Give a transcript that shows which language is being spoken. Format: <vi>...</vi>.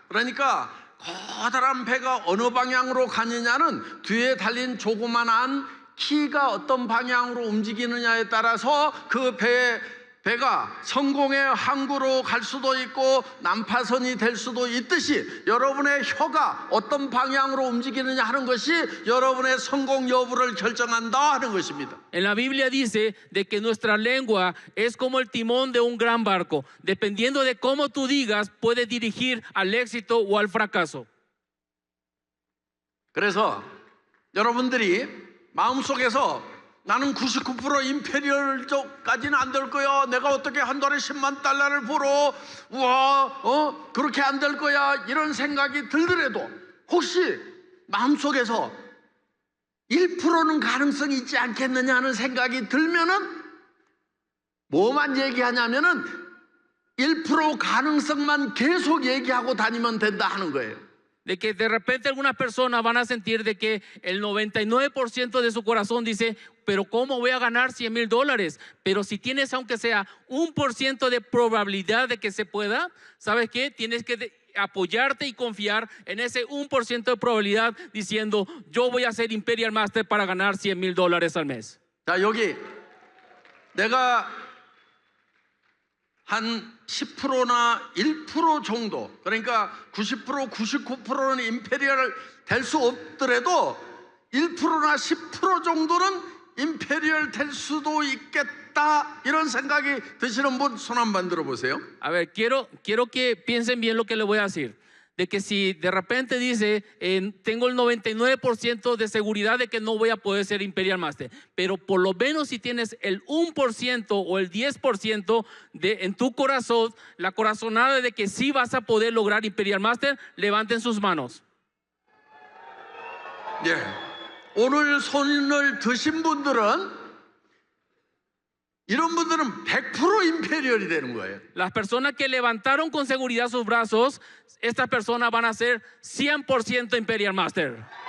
<ko>그러니까 커다란 배가 어느 방향으로 가느냐는 뒤에 달린 조그만한 키가 어떤 방향으로 움직이느냐에 따라서 그 배가 성공의 항구로 갈 수도 있고 난파선이 될 수도 있듯이 여러분의 혀가 어떤 방향으로 움직이느냐 하는 것이 여러분의 성공 여부를 결정한다 하는 것입니다.</ko> <es>En la Biblia dice de que nuestra lengua es como el timón de un gran barco. Dependiendo de cómo tú digas, puede dirigir al éxito o al fracaso.</es> <ko>그래서 여러분들이 마음속에서 나는 99% 임페리얼까지는 안 될 거야. 내가 어떻게 한 달에 10만 달러를 벌어. 우와, 그렇게 안 될 거야. 이런 생각이 들더라도 혹시 마음속에서 1%는 가능성이 있지 않겠느냐 하는 생각이 들면은 뭐만 얘기하냐면은 1% 가능성만 계속 얘기하고 다니면 된다 하는 거예요.</ko> <es>De que de repente algunas personas van a sentir de que el 99% de su corazón dice, pero ¿cómo voy a ganar $100,000? Pero si tienes aunque sea 1% de probabilidad de que se pueda, ¿sabes qué? Tienes que apoyarte y confiar en ese 1% de probabilidad diciendo, yo voy a ser Imperial Master para ganar $100,000 al mes.</es> <ko>자, 여기 내가 한 10%나 1% 정도, 그러니까 90%, 99%는 임페리얼 될 수 없더라도 1%나 10% 정도는 임페리얼 될 수도 있겠다 이런 생각이 드시는 분 손 한번 들어보세요.</ko> <es>A ver, quiero que piensen bien lo que les voy a decir. De que si de repente dice, tengo el 99% de seguridad de que no voy a poder ser Imperial Master, pero por lo menos si tienes el 1% o el 10% en tu corazón, la corazonada de que sí vas a poder lograr Imperial Master, levanten sus manos.</es> <ko>예, 오늘 손을 드신 분들은 이런 분들은 100% 임페리얼이 되는 거예요.</ko> <es>Las personas que levantaron con seguridad sus brazos, estas personas van a ser 100% Imperial Master.</es>